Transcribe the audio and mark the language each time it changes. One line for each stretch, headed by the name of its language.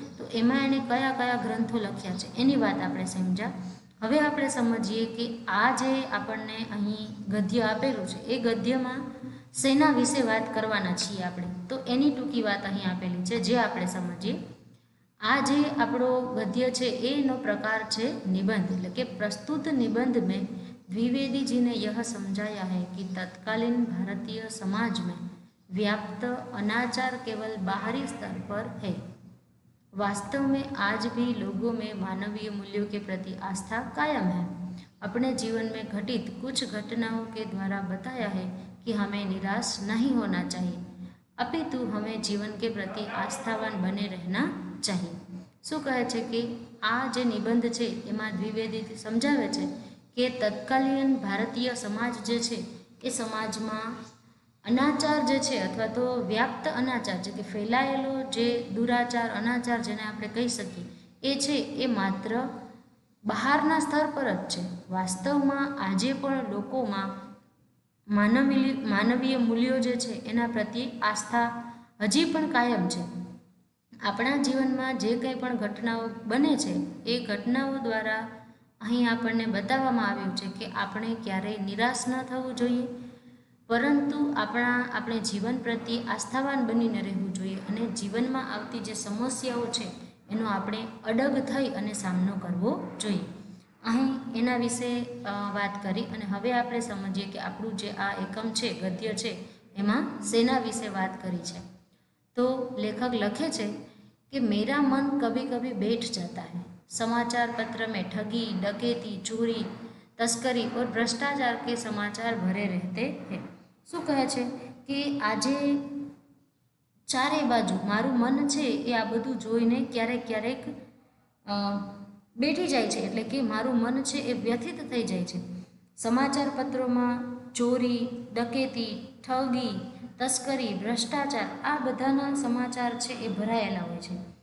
Gujarati: તો એમાં એણે કયા કયા ગ્રંથો લખ્યા છે એની વાત આપણે સમજ્યા. હવે આપણે સમજીએ કે આ જે આપણને અહીં ગદ્ય આપેલું છે એ ગદ્યમાં શેના વિશે વાત કરવાના છીએ આપણે, તો એની ટૂંકી વાત અહીં આપેલી છે જે આપણે સમજીએ. આ જે આપણો ગદ્ય છે એનો પ્રકાર છે નિબંધ, એટલે કે પ્રસ્તુત
Hindi: નિબंध में द्विवेदी जी ने यह समझाया है कि तत्कालीन भारतीय समाज में व्याप्त अनाचार केवल बाहरी स्तर पर है, वास्तव में आज भी लोगों में मानवीय मूल्यों के प्रति आस्था कायम है. अपने जीवन में घटित कुछ घटनाओं के द्वारा बताया है कि हमें निराश नहीं होना चाहिए, अपितु हमें जीवन के प्रति आस्थावान बने रहना चाहिए.
Gujarati: શું કહે છે કે આ જે નિબંધ છે એમાં દ્વિવેદી સમજાવે છે કે તત્કાલીન ભારતીય સમાજ જે છે એ સમાજમાં અનાચાર જે છે અથવા તો વ્યાપ્ત અનાચાર જે કે ફેલાયેલો જે દુરાચાર, અનાચાર જેને આપણે કહી શકીએ એ છે એ માત્ર બહારના સ્તર પર જ છે. વાસ્તવમાં આજે પણ લોકોમાં માનવીય મૂલ્યો જે છે એના પ્રત્યે આસ્થા હજી પણ કાયમ છે. આપણા જીવનમાં જે કંઈ પણ ઘટનાઓ બને છે એ ઘટનાઓ દ્વારા અહીં આપણને બતાવવામાં આવ્યું છે કે આપણે ક્યારેય નિરાશ ન થવું જોઈએ, પરંતુ આપણે જીવન પ્રત્યે આસ્થાવાન બનીને રહેવું જોઈએ અને જીવનમાં આવતી જે સમસ્યાઓ છે એનો આપણે અડગ થઈ અને સામનો કરવો જોઈએ. અહીં એના વિશે વાત કરી અને હવે આપણે સમજીએ કે આપણું જે આ એકમ છે, ગદ્ય છે, એમાં શેના વિશે વાત કરી છે. તો લેખક લખે છે
Hindi: कि मेरा मन कभी कभी बैठ जाता है, समाचार पत्र में ठगी, डकैती, चोरी, तस्करी और भ्रष्टाचार के समाचार भरे रहते हैं.
Gujarati: શું કહે છે કે આજે ચારે બાજુ મારું મન છે એ આ બધું જોઈને ક્યારેક ક્યારેક બેઠી જાય છે, એટલે કે મારું મન છે એ વ્યથિત થઈ જાય છે. સમાચાર પત્રોમાં ચોરી, ડકેતી, ઠગી, તસ્કરી, ભ્રષ્ટાચાર આ બધાના સમાચાર છે એ ભરાયેલા હોય છે.